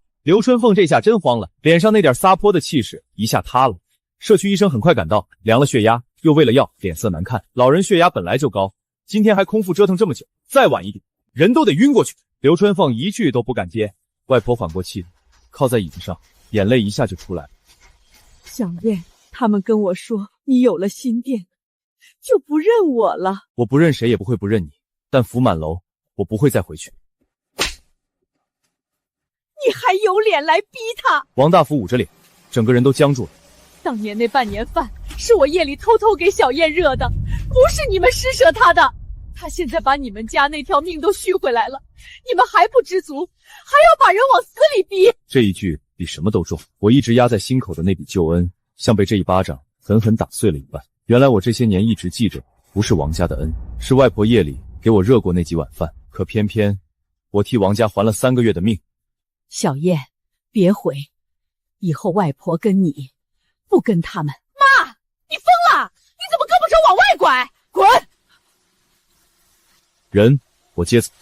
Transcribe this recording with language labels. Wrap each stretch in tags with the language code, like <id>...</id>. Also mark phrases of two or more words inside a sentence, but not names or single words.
<zh>劉春鳳這下真慌了，臉上那點撒潑的氣勢一下塌了。社區醫生很快趕到，量了血壓，又餵了藥，臉色難看。老人血壓本來就高，今天還空腹折騰這麼久，再晚一點，人都得暈過去。劉春鳳一句都不敢接。外婆緩過氣，靠在椅子上，眼淚一下就出來了。小燕，他們跟我說你有了新店，就不認我了。我不認誰也不會不認你，但福滿樓我不會再回去。你還有臉來逼他？王大福捂着臉，整個人都僵住了。當年那半年飯是我夜裡偷偷給小燕熱的，不是你們施捨他的。他現在把你們家那條命都續回來了，你們還不知足，還要把人往死裡逼。這一句比什麼都重，我一直壓在心口的那筆救恩，像被這一巴掌狠狠打碎了一半。原來我這些年一直記着，不是王家的恩，是外婆夜裡給我熱過那幾碗飯。可偏偏我替王家還了3個月的命。小燕，別回，以後外婆跟你，不跟他們。媽，你瘋了？你怎麼胳膊肘往外拐？滾！人，我接走。</zh>